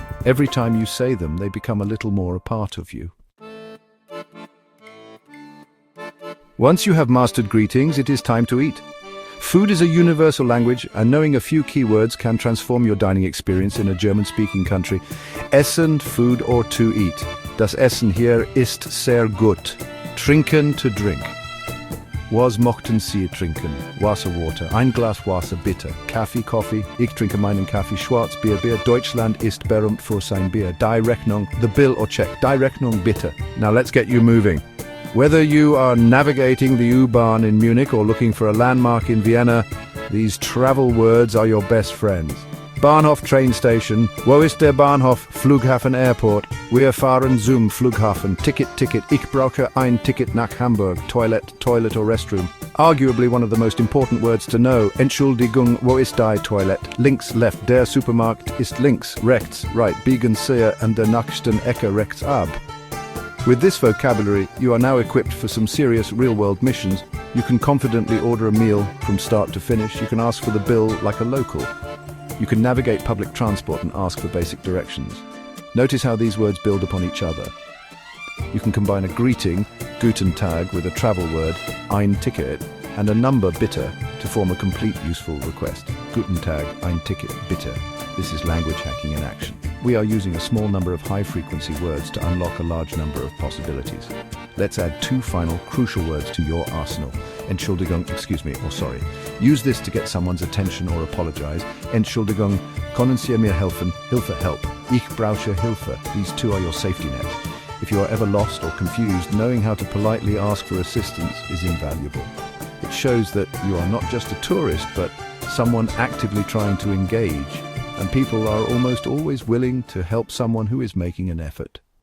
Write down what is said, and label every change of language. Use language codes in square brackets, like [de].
[en] Every time you say them, they become a little more a part of you. Once you have mastered greetings, it is time to eat. Food is a universal language, and knowing a few keywords can transform your dining experience in a German-speaking country. Essen, food or to eat. [de] Das Essen hier ist sehr gut. Trinken, [en] to drink. [de] Was mochten Sie trinken? Wasser, water. Ein Glas Wasser, bitte. Kaffee, Coffee. Ich trinke meinen Kaffee. Schwarzbier, Bier. Deutschland ist berühmt für sein Bier. [en] Die Rechnung, the bill or check. [de] Die Rechnung, bitte. [en] Now let's get you moving. Whether you are navigating the U-Bahn in Munich or looking for a landmark in Vienna, these travel words are your best friends. [de] Bahnhof train station. Wo ist der Bahnhof? Flughafen Airport. Wir fahren zum Flughafen. Ticket. Ich brauche ein Ticket nach Hamburg. [en] Toilet or restroom. Arguably one of the most important words to know. [de] Entschuldigung, wo ist die Toilet? Links, left. Der Supermarkt ist links. Rechts, right. Biegen sehr an der nächsten Ecke rechts ab. [en] With this vocabulary, you are now equipped for some serious real-world missions. You can confidently order a meal from start to finish. You can ask for the bill like a local. You can navigate public transport and ask for basic directions. Notice how these words build upon each other. You can combine a greeting, Guten Tag, with a travel word, ein Ticket, and a number, bitte, to form a complete useful request. [de] Guten Tag, ein Ticket, bitte. [en] This is language hacking in action. We are using a small number of high-frequency words to unlock a large number of possibilities. Let's add 2 final crucial words to your arsenal. Entschuldigung, sorry. Use this to get someone's attention or apologize. [de] Entschuldigung, können Sie mir helfen? Hilfe, help. Ich brauche Hilfe. [en] These 2 are your safety net. If you are ever lost or confused, knowing how to politely ask for assistance is invaluable. It shows that you are not just a tourist, but someone actively trying to engage. And people are almost always willing to help someone who is making an effort.